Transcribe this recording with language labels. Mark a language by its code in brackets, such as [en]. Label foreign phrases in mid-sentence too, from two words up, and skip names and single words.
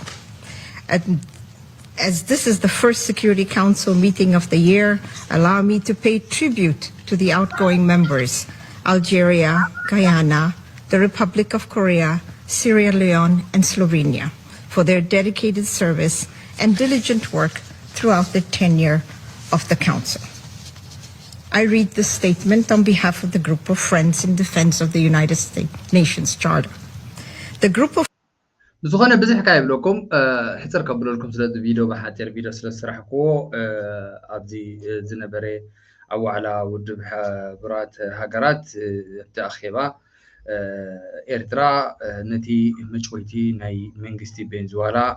[en] And as this is the first Security Council meeting of the year, allow me to pay tribute to the outgoing members, Algeria, Guyana, the Republic of Korea, Sierra Leone, and Slovenia, for their dedicated service and diligent work throughout the tenure of the Council. I read this statement on behalf of the Group of Friends in Defense of the United Nations Charter. The group of [ti] ዝኾነ ብዙሕ ካ ይብለኩም ሕፅር ከብለልኩም ስለዚ ቪድዮ ብሓፂር ቪድዮ ስለ ዝስራሕክዎ ኣብዚ ዝነበረ ኣብ ዋዕላ ውድብ ሕቡራት ሃገራት ተኣኺባ ኤርትራ ነቲ መጭወይቲ ናይ መንግስቲ ቤንዝዋላ